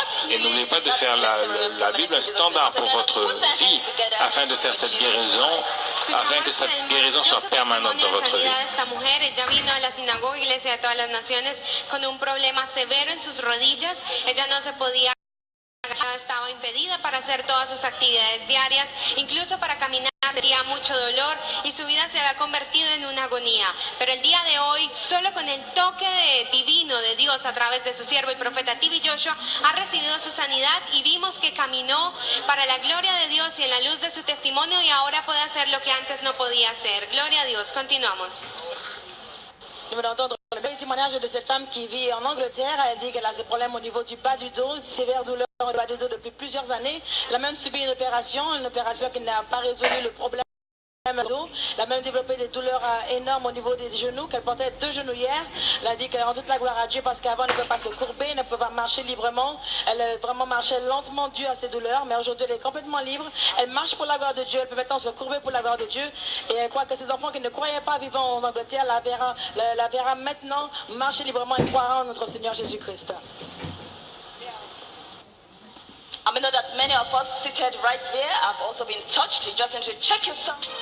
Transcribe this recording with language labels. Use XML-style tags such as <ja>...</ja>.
<fr>Et n'oubliez pas de faire la Bible un standard pour votre vie, afin de faire cette guérison, afin que cette guérison soit permanente dans votre vie.</fr> <es>Esta mujer, ella vino a la sinagoga Iglesia de Todas las Naciones con un problema severo en sus rodillas. Ella no se podía agachar, estaba impedida para hacer todas sus actividades diarias, incluso para caminar tenía mucho dolor y su vida se había convertido en una agonía. Pero el día de hoy, solo con el toque divino de Dios a través de su siervo y profeta TV Joshua, ha recibido su sanidad y vimos que caminó para la gloria de Dios y en la luz de su testimonio y ahora puede hacer lo que antes no podía hacer. Gloria a Dios. Continuamos.</es> <fr>Nous venons d'entendre le bel témoignage de cette femme qui vit en Angleterre. Elle dit qu'elle a des problèmes au niveau du bas du dos, une sévère douleur au bas du dos depuis plusieurs années. Elle a même subi une opération qui n'a pas résolu le problème. Elle a même développé des douleurs énormes au niveau des genoux, qu'elle portait 2 genouillères. Elle a dit qu'elle rend toute la gloire à Dieu parce qu'avant elle ne pouvait pas se courber, elle ne pouvait pas marcher librement. Elle vraiment marchait lentement dû à ses douleurs, mais aujourd'hui elle est complètement libre. Elle marche pour la gloire de Dieu, elle peut maintenant se courber pour la gloire de Dieu. Et elle croit que ses enfants qui ne croyaient pas vivant en Angleterre la verra maintenant marcher librement et croire en notre Seigneur Jésus-Christ.</fr> <en>I know that many of us seated right there have also been touched. You just need to check yourself.</en>